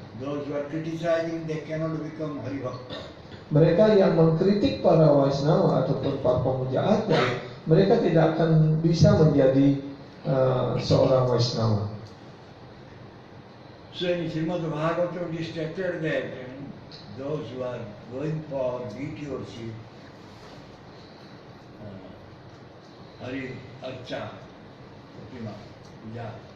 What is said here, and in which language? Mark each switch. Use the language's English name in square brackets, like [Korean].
[English] Those who are criticizing, they cannot become Hari Bhakta. [Indonesian] Mereka yang mengkritik para Vaisnava ataupun para pemuja arca, mereka tidak akan bisa menjadi seorang Vaisnava. [English] So in Srimad Bhagavatam, it is stated that those who are going for duty worship, Hari Archa, Pratima, Puja.